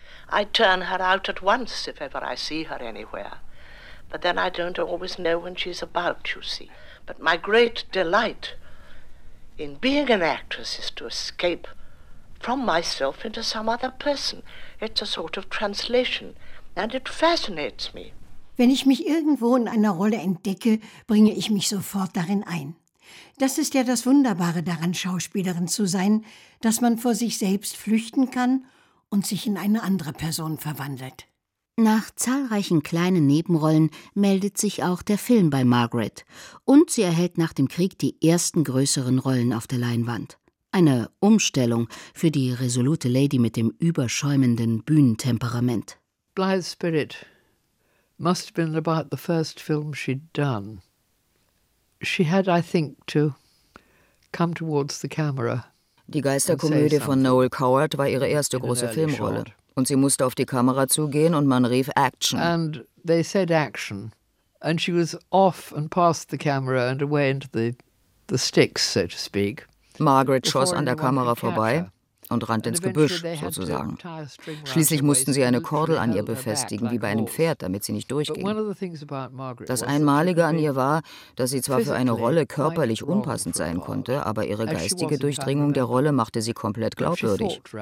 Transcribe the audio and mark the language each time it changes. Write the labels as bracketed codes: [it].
[en] I turn her out at once if ever I see her anywhere. But then I don't always know when she's about, you see. But my great delight in being an actress is to escape from myself into some other person. It's a sort of translation and it fascinates me. [de] Wenn ich mich irgendwo in einer Rolle entdecke, bringe ich mich sofort darin ein. Das ist ja das Wunderbare daran, Schauspielerin zu sein, dass man vor sich selbst flüchten kann und sich in eine andere Person verwandelt. Nach zahlreichen kleinen Nebenrollen meldet sich auch der Film bei Margaret. Und sie erhält nach dem Krieg die ersten größeren Rollen auf der Leinwand. Eine Umstellung für die resolute Lady mit dem überschäumenden Bühnentemperament. [en] Blythe Spirit must have been about the first film she'd done. She had, I think, to come towards the camera. [de] Die Geisterkomödie von Noel Coward war ihre erste große Filmrolle. Und sie musste auf die Kamera zugehen und man rief Action. [en] And they said Action. And she was off and past the camera and away into the sticks, so to speak. [de] Margaret schoss an der Kamera vorbei und rannte ins Gebüsch, sozusagen. Schließlich mussten sie eine Kordel an ihr befestigen, wie bei einem Pferd, damit sie nicht durchging. Das Einmalige an ihr war, dass sie zwar für eine Rolle körperlich unpassend sein konnte, aber ihre geistige Durchdringung der Rolle machte sie komplett glaubwürdig.